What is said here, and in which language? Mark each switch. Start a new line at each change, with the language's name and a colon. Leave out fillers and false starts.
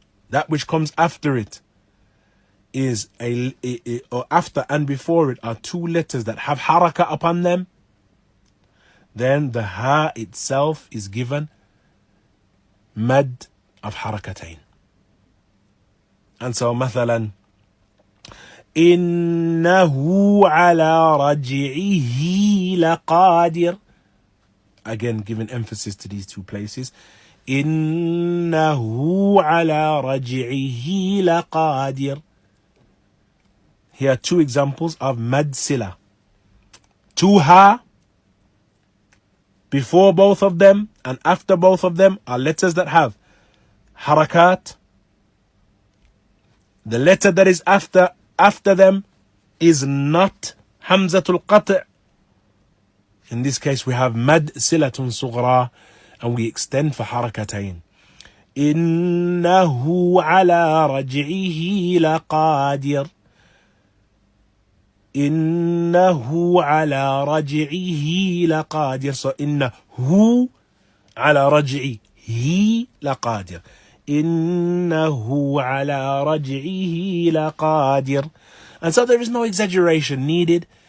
English: That which comes after it is or after and before it are two letters that have haraka upon them. Then the ha itself is given mad of harakatain. And so
Arabic: مثلا إنه على رجعه لقادر.
English: Again, giving emphasis to these two places.
Arabic: إنه على رجعه لقادر.
English: Here are two examples of mad sila. Two ha, before both of them and after both of them are letters that have harakat. The letter that is after them is not hamzatul qat'. In this case we have mad silatun sughra, and we extend for harakatain.
Arabic: إنه على رجعه لقادر. إنه على رجعه لقادر. So إنه على رجعه لقادر. إنه على رجعه لقادر.
English: And so there is no exaggeration needed.